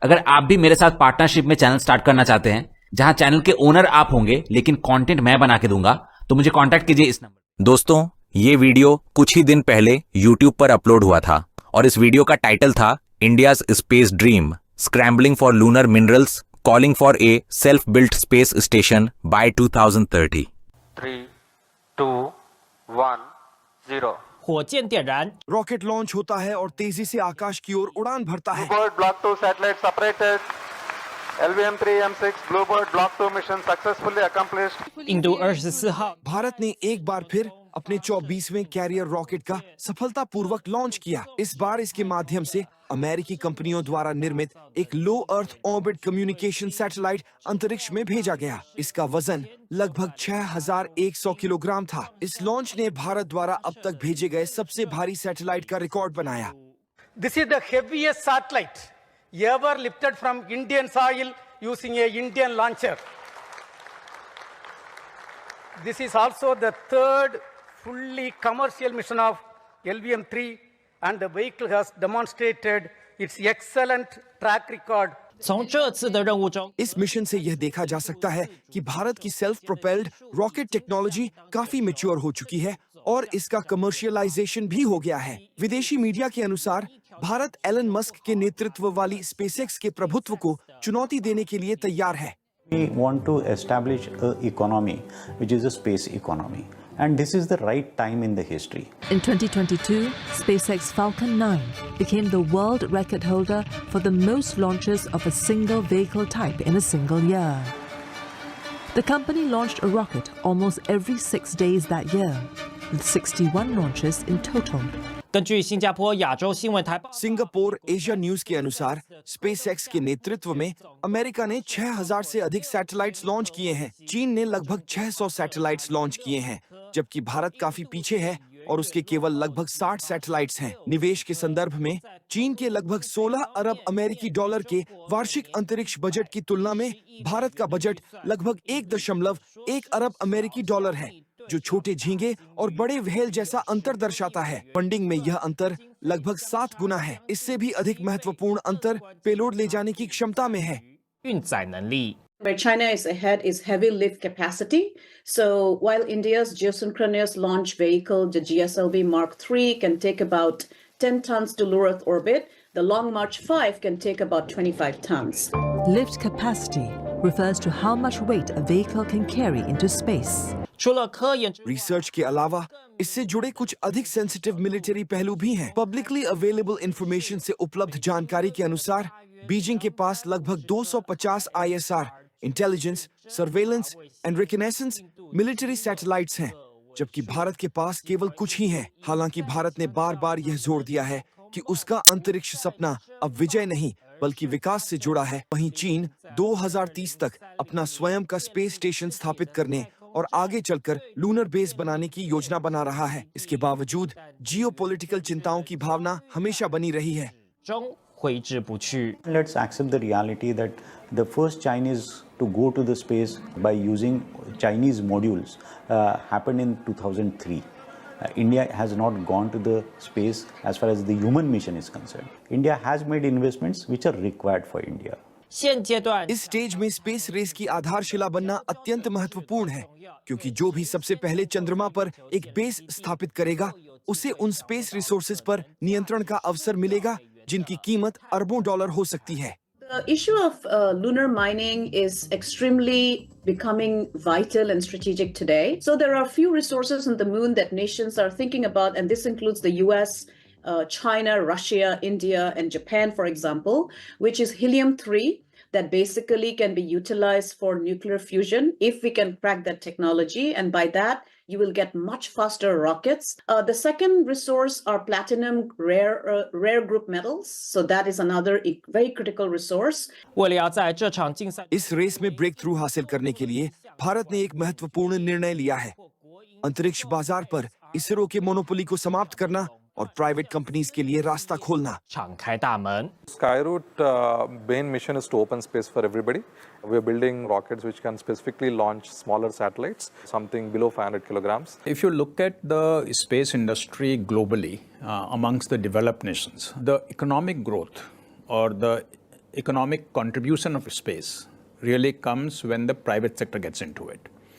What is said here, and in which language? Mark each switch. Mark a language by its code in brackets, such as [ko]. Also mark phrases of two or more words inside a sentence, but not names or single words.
[hi] अगर आप भी मेरे साथ पार्टनरशिप में [en] channel start [hi] करना चाहते हैं, जहां चैनल के ओनर आप होंगे लेकिन कंटेंट मैं बना के दूंगा, तो मुझे कांटेक्ट कीजिए इस नंबर। दोस्तों, ये वीडियो कुछ ही दिन पहले YouTube पर अपलोड हुआ था और इस वीडियो का टाइटल था [en] India's Space Dream, Scrambling for Lunar Minerals, Calling for a Self Built Space Station by 2030. [hi] 3, 2, 1, 0। [zh] 火箭点燃， [hi] रॉकेट लॉन्च होता है और तेजी से आकाश की ओर उड़ान भरता है। [en] Bluebird Block 2 satellite separated. LVM-3M6 Bluebird Block 2 mission successfully accomplished. [zh] 印度24号 [hi] भारत ने एक बार फिर अपने 24वें [en] carrier rocket [hi] का सफलतापूर्वक लॉन्च किया। इस बार इसके माध्यम से अमेरिकी कंपनियों द्वारा निर्मित एक [en] low earth orbit communication satellite [hi] अंतरिक्ष में भेजा गया। इसका वजन लगभग 6100 किलोग्राम था। इस लॉन्च ने भारत द्वारा अब तक भेजे गए सबसे भारी सैटेलाइट का रिकॉर्ड बनाया। [en] This is the heaviest satellite ever lifted from Indian soil using a Indian launcher. This is also the third fully commercial mission of LVM-3 and the vehicle has demonstrated its excellent track record. [zh] 从这次的任务中， [hi] इस मिशन से यह देखा जा सकता है कि भारत की [en] self propelled rocket technology [hi] काफी मैच्योर हो चुकी है और इसका कमर्शियलाइजेशन भी हो गया है। विदेशी मीडिया के अनुसार भारत एलन मस्क के नेतृत्व वाली स्पेसएक्स के प्रभुत्व को चुनौती देने के लिए तैयार है। [en] We want to establish an economy which is a space economy, and this is the right time in the history. In 2022, SpaceX Falcon 9 became the world record holder for the most launches of a single vehicle type in a single year. The company launched a rocket almost every 6 days that year, with 61 launches in total. [zh] 根据新加坡亚洲新闻台报， [hi] सिंगापुर एशिया न्यूज के अनुसार स्पेसएक्स के नेतृत्व में अमेरिका ने 6000 से अधिक सैटेलाइट्स लॉन्च किए हैं। चीन ने लगभग 600 सैटेलाइट्स लॉन्च किए हैं, जबकि भारत काफी पीछे है और उसके केवल लगभग 60 सैटेलाइट्स हैं। निवेश के संदर्भ में चीन के लगभग 16 अरब अमेरिकी डॉलर के वार्षिक अंतरिक्ष बजट की तुलना में भारत का बजट लगभग 1.1 अरब अमेरिकी डॉलर है। जो छोटे झींगे और बड़े व्हेल जैसा अंतर दर्शाता है। फंडिंग में यह अंतर लगभग 7 गुना है। इससे भी अधिक महत्वपूर्ण अंतर पेलोड ले जाने की क्षमता में है। [zh] 运载能力。 [en] Where China is ahead is heavy lift capacity. So while India's geosynchronous launch vehicle, the GSLV Mark III, can take about 10 tons to low Earth orbit, the Long March 5 can take about 25 tons. Lift capacity refers to how much weight a vehicle can carry into space. [zh] 除了科研， [hi] रिसर्च के अलावा इससे जुड़े कुछ अधिक [en] sensitive military [hi] पहलू भी हैं। [en] publicly available information [hi] से उपलब्ध जानकारी के अनुसार बीजिंग के पास लगभग 250 [en] ISR intelligence, surveillance and reconnaissance military satellites [hi] हैं, जबकि भारत के पास केवल कुछ ही हैं। हालांकि भारत ने बार-बार यह जोर दिया है कि उसका अंतरिक्ष सपना अब विजय नहीं बल्कि विकास से जुड़ा है। वहीं चीन 2030 तक अपना स्वयं का [en] space station [hi] स्थापित करने और आगे चलकर [en] lunar base [hi] बनाने की योजना बना रहा है। इसके बावजूद जियोपॉलिटिकल चिंताओं की भावना हमेशा बनी रही है। [zh] 中挥之不去。 [en] Let's accept the reality that the first Chinese to go to the space by using Chinese modules happened in 2003. India has not gone to the space as far as the human mission is concerned. India has made investments which are required for India. [zh] 现阶段 [hi] इस स्टेज में [en] space race [hi] की आधारशिला बनना अत्यंत महत्वपूर्ण है, क्योंकि जो भी सबसे पहले चंद्रमा पर एक बेस स्थापित करेगा, उसे उन [en] space resources [hi] पर नियंत्रण का अवसर मिलेगा जिनकी कीमत अरबों डॉलर हो सकती है। [en] The issue of lunar mining is extremely becoming vital and strategic today. So there are a few resources on the moon that nations are thinking about, and this includes the US, China, Russia, India, and Japan, for example, which is helium-3 that basically can be utilized for nuclear fusion if we can crack that technology, and by that you will get much faster rockets. The second resource are platinum rare group metals, so that is another very critical resource. [zh] 为了要在这场竞赛 [hi] इस रेस में [en] break through [hi] हासिल करने के लिए भारत ने एक महत्वपूर्ण निर्णय लिया है। अंतरिक्ष बाजार पर इसरो के मोनोपोली को समाप्त करना और [en] private companies [hi] के लिए रास्ता खोलना। [zh] 敞开大门。 [en] Skyroot main mission is to open space for everybody. We are building rockets which can specifically launch smaller satellites, something below 500 kilograms. If you look at the space industry globally, amongst the developed nations, the economic growth or the economic contribution of space really comes when the private sector gets into it.